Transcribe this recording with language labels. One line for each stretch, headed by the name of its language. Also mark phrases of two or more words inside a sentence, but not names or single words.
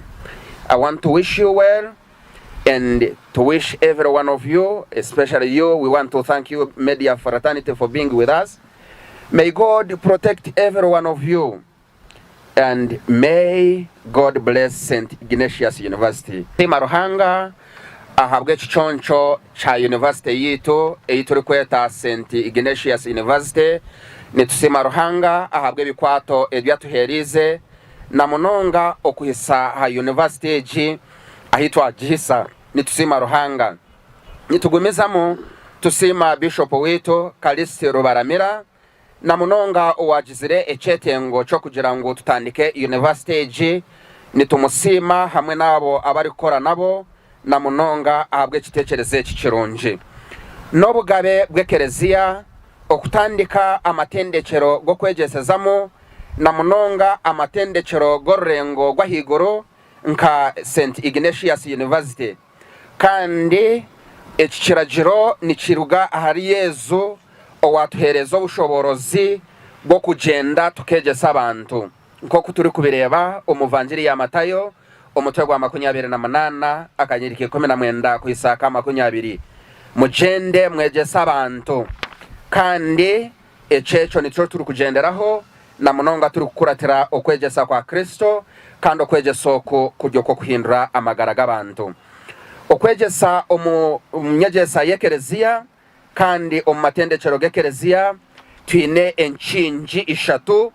English: I want to wish you well, and to wish every one of you, especially you, we want to thank you, Media Fraternity, for being with us. May God protect every one of you, and may God bless St. Ignatius University.
Nyankole: Maruhanga ahabwe chichoncho cha university yitu turi kweta St. Ignatius University. Nitusima Ruhanga ahabwe bikwato ebyatuherize na munonga okuhisa ha university eji ahitwa Gihisa. Nitusima Ruhanga nitugumizamo tusima Bishop wetu Callist Rubaramira na munonga owagizire echetengo cyo kugira ngo tutandike university eji. Nitumusima hamwe nabo abari kora nabo na munonga ahabwe kitekereze kikirungi n'obugabe bw'ekereziya okutandika amatendekero go kwegesezamo na munonga amatendekero gorengo gwahigoro nka St. Ignatius University, kandi ekikiragiro nikiruga ahari Yezu owatuhereza obushoborozi bwo kugenda tukegesa abantu nk'uko turi kubireba omuvanjiri ya Matayo umutwe gwa 28 akanyirike 19 ku Isaka 20. Mugende mwegesa abantu, kandi echecho nico turi kugenderaho na munonga turi kukuratira okwegesa kwa Kristo, kandi okwegesa oko kujyo ko kuhindura amagara g'abantu, okwegesa omunyegesa y'ekereziya, kandi omumatendekero g'ekereziya twine enchinji ishatu.